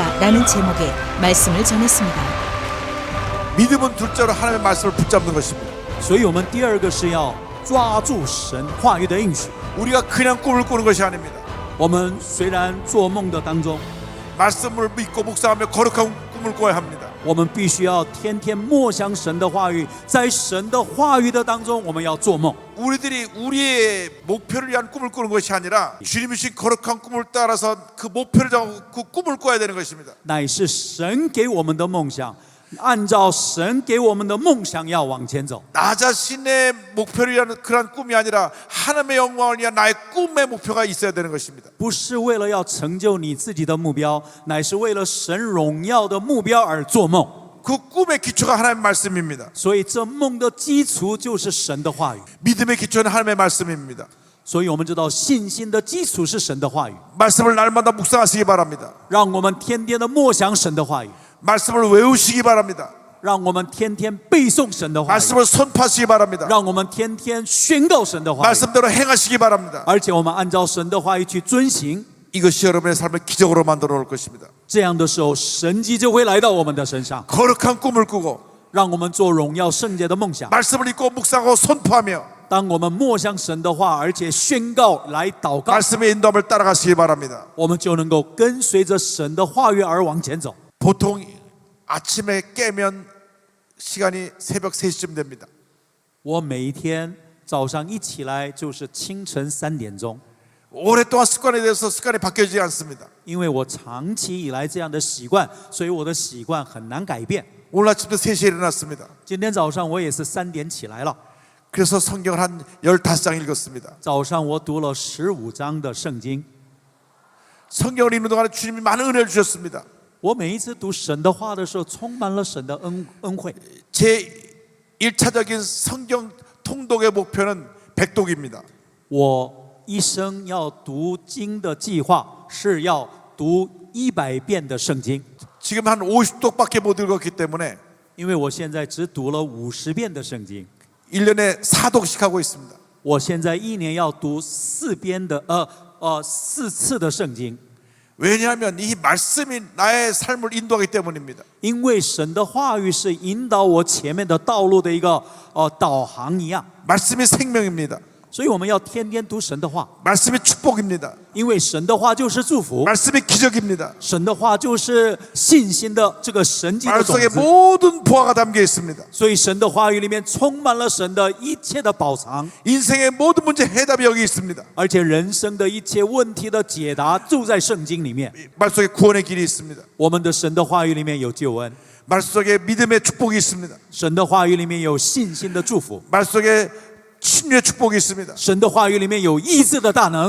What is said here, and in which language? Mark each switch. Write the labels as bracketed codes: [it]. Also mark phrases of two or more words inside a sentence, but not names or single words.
[ko] 라는 제목의 말씀을 전했습니다. 믿음은 둘째로 하나님의 말씀을 붙잡는 것입니다. [zh] 所以我们第二个是要抓住神话语的应许。 [ko] 우리가 그냥 꿈을 꾸는 것이 아닙니다. [zh] 我们虽然做梦的当中， [ko] 말씀을 믿고 묵상하며 거룩한 꿈을 꿔야 합니다. [zh] 我们必须要天天默想神的话语，在神的话语的当中，我们要做梦。 [ko] 우리들이 우리의 목표를 위한 꿈을 꾸는 것이 아니라 주님이 주신 거룩한 꿈을 따라서 그 목표를 정하고 그 꿈을 꿔야 되는 것입니다. [zh] 乃是神给我们的梦想， 按照神给我们的梦想要往前走。 [ko] 나 자신의 목표를 위한 그런 꿈이 아니라 하나님의 영광을 위한 나의 꿈의 목표가 있어야 되는 것입니다. [zh] 不是为了要成就你自己的目标，乃是为了神荣耀的目标而做梦。 [ko] 그 꿈의 기초가 하나님의 말씀입니다. [zh] 所以这梦的基础就是神的话语。 [ko] 믿음의 기초는 하나님의 말씀입니다. [zh] 所以我们知道信心的基础是神的话语， [ko] 말씀을 날마다 묵상하시기 바랍니다. [zh] 让我们天天的默想神的话语， [ko] 말씀을 외우시기 바랍니다. [zh] 让我们天天背诵神的话语， [ko] 말씀을 선포하시기 바랍니다. [zh] 让我们天天宣告神的话语， [ko] 말씀대로 행하시기 바랍니다. [zh] 而且我们按照神的话语去遵行。 [ko] 이것이 여러분의 삶을 기적으로 만들어 놓을 것입니다. [zh] 这样的时候，神迹就会来到我们的身上， [ko] 거룩한 꿈을 꾸고 [zh] 让我们做荣耀圣洁的梦想。 [ko] 말씀을 읽고 묵상하고 선포하며 [zh] 当我们默想神的话，而且宣告来祷告， [ko] 말씀의 인도함을 따라가시기 바랍니다. [zh] 我们就能够跟随着神的话语而往前走。 [ko] 보통 아침에 깨면 시간이 새벽 3시쯤 됩니다. [zh] 我每一天早上一起来就是清晨3点钟， [ko] 오랫동안 습관에 대해서 습관이 바뀌어지지 않습니다. [zh] 因为我长期以来这样的习惯，所以我的习惯很难改变。 [ko] 오늘 아침도 3시에 일어났습니다. [zh] 今天早上我也是3点起来了， [ko] 그래서 성경을 한 15장 읽었습니다. [zh] 早上我读了15章的圣经。 [ko] 성경을 읽는 동안에 주님이 많은 은혜를 주셨습니다. [zh] 我每一次读神的话的时候，充满了神的恩惠。 [ko] 제 1차적인 성경 통독의 목표는 백독입니다. [zh] 我一生要读经的计划是要读100遍的圣经， [ko] 지금 한 50독밖에 못 읽었기 때문에 [zh] 因为我现在只读了50遍的圣经。 [ko] 1년에 4독씩 하고 있습니다. [zh] 我现在一年要读4次的圣经， [ko] 왜냐하면 이 말씀이 나의 삶을 인도하기 때문입니다. [zh] 因为神的话语是引导我前面的道路的一个导航一样， [ko] 말씀이 생명입니다. [zh] 所以我们要天天读神的话， [ko] 말씀이 축복입니다. [zh] 因为神的话就是祝福， [ko] 말씀이 기적입니다. [zh] 神的话就是信心的这个神迹的种 [ko] 말씀에 [zh] 子， [ko] 모든 보화가 담겨 있습니다. [zh] 所以神的话语里面充满了神的一切的宝藏， [ko] 인생의 모든 문제 해답이 여기 있습니다. [zh] 而且人生的一切问题的解答就在圣经里面。 [ko] 말 속에 구원의 길이 있습니다. [zh] 我们的神的话语里面有救恩， [ko] 말 속에 믿음의 축복이 있습니다. [zh] 神的话语里面有信心的祝福， [ko] 말 속에 치유의 축복이 있습니다. [zh] 神的话语里面有医治的大能，